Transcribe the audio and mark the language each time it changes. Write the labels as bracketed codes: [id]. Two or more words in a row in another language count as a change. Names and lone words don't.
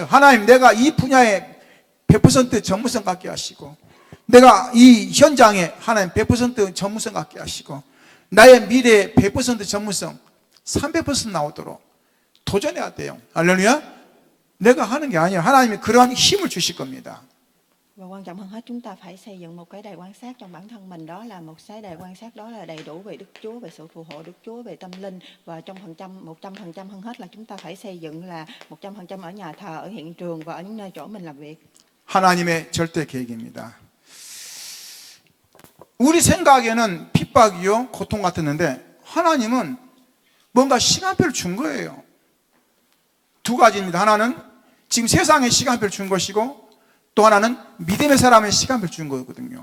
[ko] 하나님, 내가 이 분야에 100% 전문성 갖게 하시고, 내가 이 현장에 하나님 100% 전문성 갖게 하시고, 나의 미래에 100% 전문성 300% 나오도록 도전해야 돼요. 할렐루야. 내가 하는 게 아니에요. 하나님이 그러한 힘을 주실 겁니다. [vi] Và quan trọng hơn hết, chúng ta phải xây dựng một cái đài quan sát trong bản thân mình, đó là một cái đài quan sát đó là đầy đủ về Đức Chúa, về sự phù hộ Đức Chúa, về tâm linh, và trong 100% hơn hết là chúng ta phải xây dựng là 100% ở nhà thờ, ở hiện trường và ở những nơi chỗ mình làm việc. [ko] 하나님의 절대 계획입니다. 우리 생각에는 핍박이요, 고통 같았는데 하나님은 뭔가 시간표를 준 거예요. 두 가지입니다. 하나는 지금 세상의 시간표를 준 것이고, 또 하나는 믿음의 사람의 시간표를 준 거거든요.